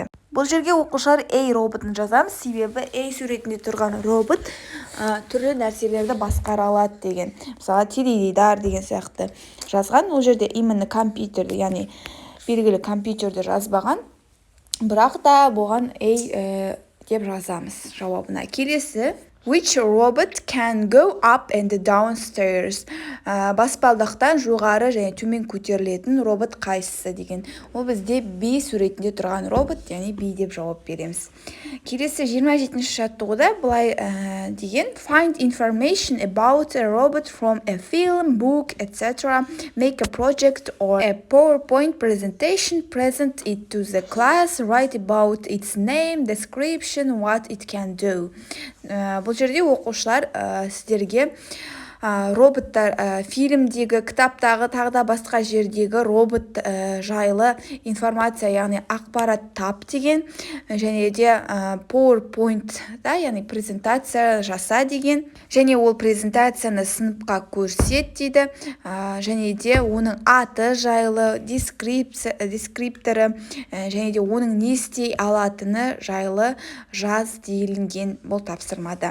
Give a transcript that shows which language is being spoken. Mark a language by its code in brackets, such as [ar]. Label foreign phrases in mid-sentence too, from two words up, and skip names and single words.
[kk] Бұл жерге оқушылар A роботын жазамыз, себебі A суретінде тұрған робот түрлі нәрселерді басқара алады деген. Мысалы, теледидар деген сияқты жазған. Ол жерде именно компьютерді, яғни белгілі компьютерді жазбаған, бірақ та болған A деп жазамыз жауабына. Келесі, [en] which robot can go up and down stairs? [kk] Баспалдақтан жоғары және төмен көтерілетін робот қайсысы деген. Ол бізде B суретінде тұрған робот, яғни B деп жауап береміз. Келесі 27-ші жаттығуда былай деген, [en] find information about a robot from a film, book, etc. Make a project or a PowerPoint presentation, present it to the class, write about its name, description, what it can do. [kk] Бұл жерде оқушылар сіздерге роботтар фильмдегі, кітаптағы, тағда басқа жердегі робот жайлы информация, яғни ақпарат тап деген, және де PowerPoint, яғни презентация жаса деген, және ол презентацияны сыныпқа көрсет дейді, және де оның аты жайлы, дескрипторы, және де оның не істей алатыны жайлы жаз делінген бұл тапсырмада.